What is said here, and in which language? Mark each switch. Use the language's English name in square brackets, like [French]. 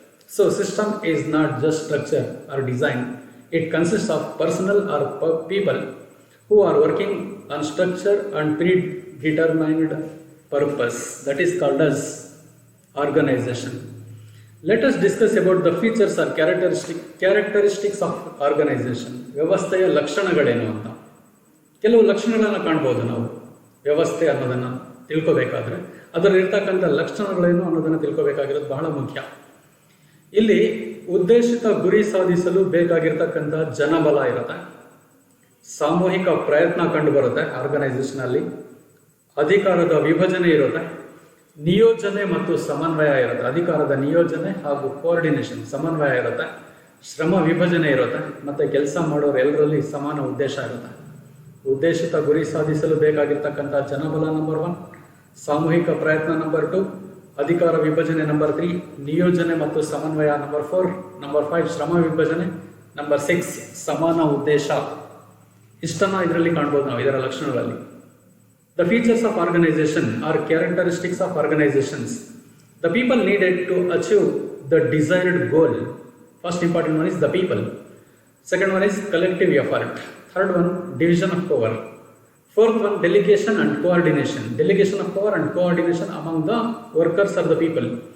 [English] So system is not just structure or design. It consists of personnel or people who are working on structure and predetermined purpose. That is called as organization. Let us discuss about the features or characteristics of organization. [Kannada] ವ್ಯವಸ್ಥೆಯ ಲಕ್ಷಣಗಳೇನು ಅಂತ ಕೆಲವು ಲಕ್ಷಣಗಳನ್ನು ಕಾಣ್ಬೋದು ನಾವು. ವ್ಯವಸ್ಥೆ ಅನ್ನೋದನ್ನು ತಿಳ್ಕೋಬೇಕಾದ್ರೆ ಅದರಲ್ಲಿರ್ತಕ್ಕಂಥ ಲಕ್ಷಣಗಳೇನು ಅನ್ನೋದನ್ನು ತಿಳ್ಕೋಬೇಕಾಗಿರೋದು ಬಹಳ ಮುಖ್ಯ. ಇಲ್ಲಿ ಉದ್ದೇಶಿತ ಗುರಿ ಸಾಧಿಸಲು ಬೇಕಾಗಿರ್ತಕ್ಕಂಥ ಜನಬಲ ಇರುತ್ತೆ, ಸಾಮೂಹಿಕ ಪ್ರಯತ್ನ ಕಂಡು ಬರುತ್ತೆ ಆರ್ಗನೈಸೇಷನಲ್ಲಿ, ಅಧಿಕಾರದ ವಿಭಜನೆ ಇರುತ್ತೆ, ನಿಯೋಜನೆ ಮತ್ತು ಸಮನ್ವಯ ಇರುತ್ತೆ. ಅಧಿಕಾರದ ನಿಯೋಜನೆ ಹಾಗೂ ಕೋಆರ್ಡಿನೇಷನ್ ಸಮನ್ವಯ ಇರುತ್ತೆ, ಶ್ರಮ ವಿಭಜನೆ ಇರುತ್ತೆ, ಮತ್ತು ಕೆಲಸ ಮಾಡೋರು ಎಲ್ಲರಲ್ಲಿ ಸಮಾನ ಉದ್ದೇಶ ಇರುತ್ತೆ. ಉದ್ದೇಶಿತ ಗುರಿ ಸಾಧಿಸಲು ಬೇಕಾಗಿರ್ತಕ್ಕಂಥ ಜನಬಲ ನಂಬರ್ 1, ಸಾಮೂಹಿಕ ಪ್ರಯತ್ನ ನಂಬರ್ 2, ಅಧಿಕಾರ ವಿಭಜನೆ ನಂಬರ್ 3, ನಿಯೋಜನೆ ಮತ್ತು ಸಮನ್ವಯ ನಂಬರ್ 4, ನಂಬರ್ 5 ಶ್ರಮ ವಿಭಜನೆ, ನಂಬರ್ 6 ಸಮಾನ ಉದ್ದೇಶ. ಇಷ್ಟನ್ನು ಇದರಲ್ಲಿ ಕಾಣ್ಬೋದು ನಾವು ಇದರ ಲಕ್ಷಣಗಳಲ್ಲಿ. [English] The features of organization are characteristics of organizations. The people needed to achieve the desired goal. First important one is the people. Second one is collective effort. Third one, division of power. Fourth one, delegation and coordination. Delegation of power and coordination among the workers or the people.